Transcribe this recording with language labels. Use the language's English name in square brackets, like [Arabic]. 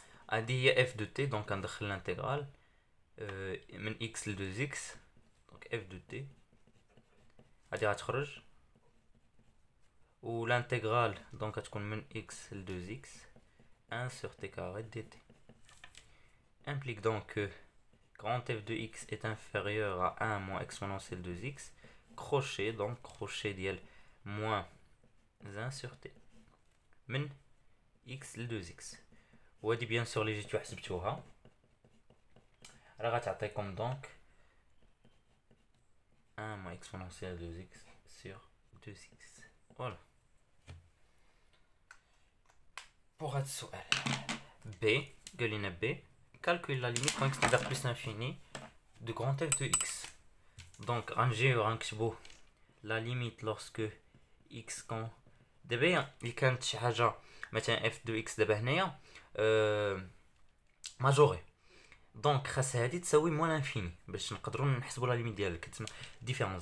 [French] هذه هي f de t donc غندخل l'intégrale من x ل 2x donc f de t هذه غتخرج و l'intégrale donc [Arabic] غتكون من [French] x ل 2x 1 sur t carré dt. Implique donc que grand f de x est inférieur à 1 moins exponentielle de x crochet donc crochet ديال moins 1 sur t من x ل 2x. [Arabic] وهادي بيان سور اللي جيتو حسبتوها راه غتعطيكم دونك [French] 1 moins exponentielle de x sur 2x. voilà pour [Arabic] هاد السؤال. [French] b قال لنا b calcule la limite quand x tend vers plus l'infini de grand f de x. [Arabic] donc غنجيو غنكتبو [French] la limite lorsque x quand [Arabic] دابا اللي كانت شي حاجه مثلا f de x دابا هنايا ماجوري دونك خاص هادي تساوي موان انفيني باش نقدروا نحسبوا لا ليميت ديالها كتسمى ديفيرونس.